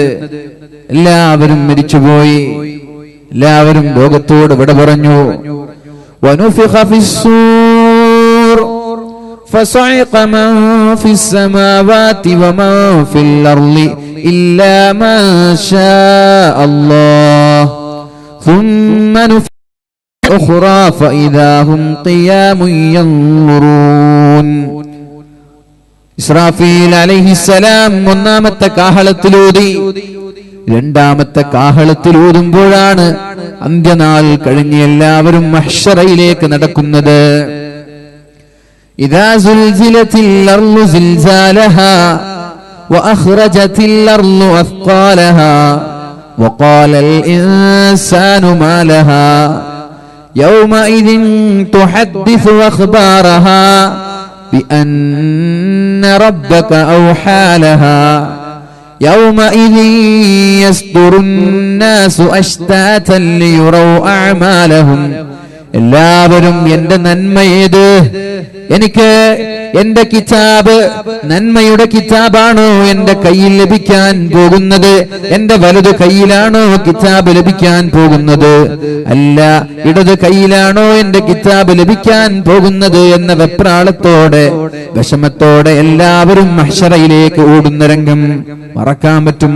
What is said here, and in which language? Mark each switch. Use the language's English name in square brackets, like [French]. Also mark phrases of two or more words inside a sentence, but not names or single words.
[Malayalam] എല്ലാവരും മരിച്ചുപോയി, എല്ലാവരും ലോകത്തോട് വിട പറഞ്ഞു. [Arabic] ونفخ في الصور فصعق من في السماوات ومن في الأرض إلا ما شاء الله ثم نفخ أخرى فإذا هم قيام ينظرون. [Malayalam] ഇസ്രാഫീൽ അലൈഹിസ്സലാം ഒന്നാമത്തെ കാഹളത്തിലൂതി. രണ്ടാമത്തെ കാഹളത്തിലൂതുമ്പോഴാണ് അന്ത്യനാൾ കഴിഞ്ഞ് എല്ലാവരും മഹ്ശറയിലേക്ക് നടക്കുന്നത്. [Arabic] إذا زلزلت الأرض زلزالها وأخرجت الأرض أثقالها وقال الإنسان ما لها يومئذ تحدث أخبارها بأن ربك أوحى لها يومئذ يصدر الناس أشتاتا ليروا أعمالهم. [Malayalam] എല്ലാവരും എന്റെ നന്മയേത്, എനിക്ക് എന്റെ കിതാബ് നന്മയുടെ കിതാബാണോ എന്റെ കയ്യിൽ ലഭിക്കാൻ പോകുന്നത്, എന്റെ വലതു കയ്യിലാണോ കിതാബ് ലഭിക്കാൻ പോകുന്നത്, അല്ല ഇടത് കയ്യിലാണോ എന്റെ കിതാബ് ലഭിക്കാൻ പോകുന്നത് എന്ന വെപ്രാളത്തോടെ വിഷമത്തോടെ എല്ലാവരും മഹ്ശറയിലേക്ക് ഓടുന്ന രംഗം മറക്കാൻ പറ്റുമോ?